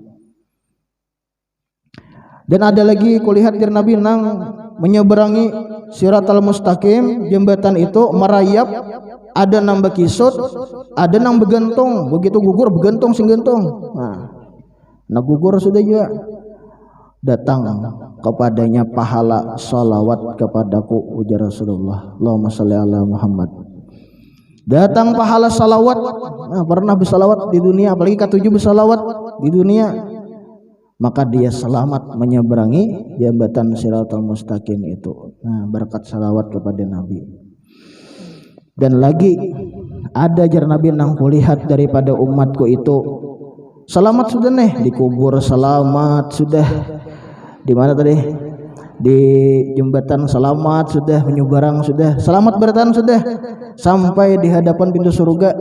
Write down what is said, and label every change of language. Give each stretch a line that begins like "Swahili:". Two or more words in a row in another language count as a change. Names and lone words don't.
Banjar: Dan ada lagi kulihat dir Nabi nang menyeberangi Siratal Mustaqim, jembatan itu merayap, ada nang bekisut, ada nang begantung, begitu gugur begantung sing gantung. Nah gugur sudah juga. Datang kepadanya pahala salawat kepadaku, ujar Rasulullah,
Arabic: اللهم صل على محمد.
Banjar: Datang pahala salawat. Nah, pernah bersalawat di dunia, apalagi ketujuh bersalawat di dunia, maka dia selamat menyeberangi jembatan Siratal Mustaqim itu. Nah, berkat salawat kepada Nabi. Dan lagi ada jar Nabi nang kulihat daripada umatku itu selamat sudah nih, dikubur selamat sudah, di mana tadi di jembatan selamat sudah, menyeberang sudah, selamat bertahan sudah, sampai di hadapan pintu surga.